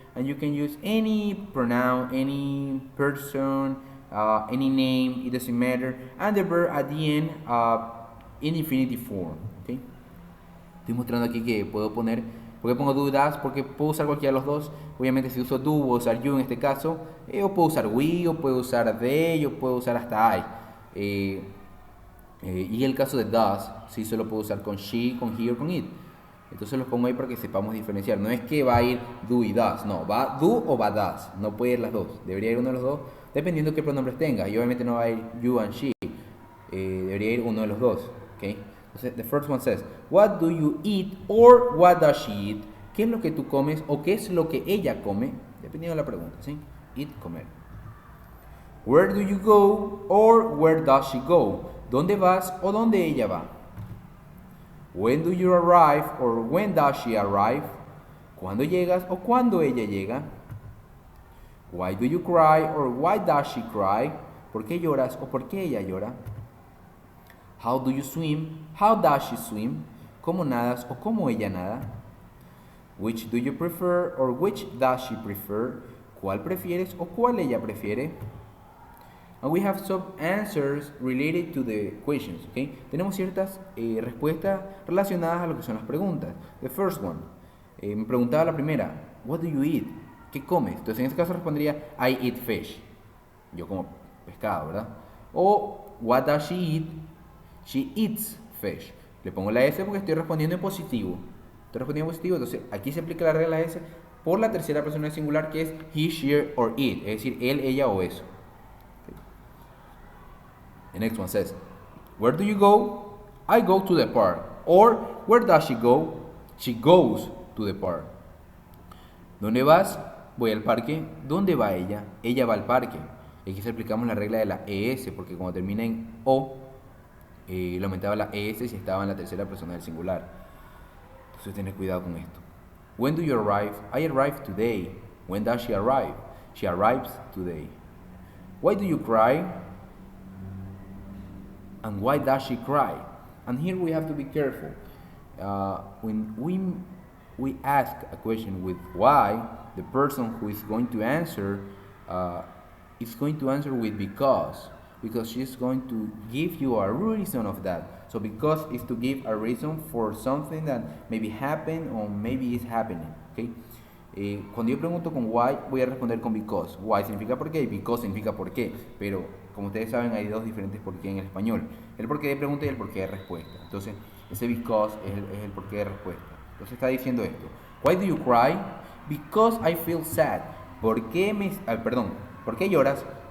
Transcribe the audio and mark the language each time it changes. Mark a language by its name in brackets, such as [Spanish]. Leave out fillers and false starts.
[English] And you can use any pronoun, any person, any name, it doesn't matter. And the verb at the end in infinitive form. ¿Okay? [Spanish] Estoy mostrando aquí que puedo poner, ¿por qué pongo do y does? Porque puedo usar cualquiera de los dos. Obviamente si uso do, voy a usar you en este caso. O puedo usar we, o puedo usar they, o puedo usar hasta I. Y el caso de does, sí solo puedo usar con she, con he o con it. Entonces los pongo ahí para que sepamos diferenciar. No es que va a ir do y does, no, va do o va does. No puede ir las dos. Debería ir uno de los dos, dependiendo de qué pronombres tenga. Y obviamente no va a ir you and she. Debería ir uno de los dos. Okay? Entonces, the first one says, what do you eat or what does she eat? ¿Qué es lo que tú comes o qué es lo que ella come? Dependiendo de la pregunta, ¿sí? eat, comer. [English] Where do you go or where does she go? [Spanish] ¿Dónde vas o dónde ella va? [English] When do you arrive or when does she arrive? [Spanish] ¿Cuándo llegas o cuándo ella llega? [English] Why do you cry or why does she cry? [Spanish] ¿Por qué lloras o por qué ella llora? How do you swim? How does she swim? ¿Cómo nadas o cómo ella nada? [English] Which do you prefer or which does she prefer? [Spanish] ¿Cuál prefieres o cuál ella prefiere? [English] And we have some answers related to the questions, okay? [Spanish] Tenemos ciertas respuestas relacionadas a lo que son las preguntas. [English] The first one, me preguntaba la primera, what do you eat? ¿Qué comes? [Spanish] Entonces en este caso respondería, I eat fish. Yo como pescado, ¿verdad? [English] O, what does she eat? She eats fish. [Spanish] Le pongo la S porque estoy respondiendo en positivo. Estoy respondiendo en positivo, entonces aquí se aplica la regla S por la tercera persona singular que es he, she, or it. Es decir, él, ella o eso. [English] The next one says, where do you go? I go to the park. Or, where does she go? She goes to the park. ¿Dónde vas? Voy al parque. ¿Dónde va ella? Ella va al parque. [Spanish] Aquí se aplicamos la regla de la ES, porque cuando termina en O, le aumentaba la ES si estaba en la tercera persona del singular. [English] Entonces tened cuidado con esto. When do you arrive? I arrive today. When does she arrive? She arrives today. Why do you cry? And why does she cry? And here we have to be careful. When we ask a question with why, the person who is going to answer is going to answer with because she's going to give you a reason of that. So because is to give a reason for something that maybe happened or maybe is happening. [Spanish] Okay? Cuando yo pregunto con why, voy a responder con because. Why significa por qué y because significa por qué. Pero como ustedes saben, hay dos diferentes por qué en el español. El por qué de pregunta y el por qué de respuesta. Entonces, ese because es el por qué de respuesta. Entonces está diciendo esto. [English] Why do you cry? Because I feel sad. ¿Por qué ¿por qué lloras?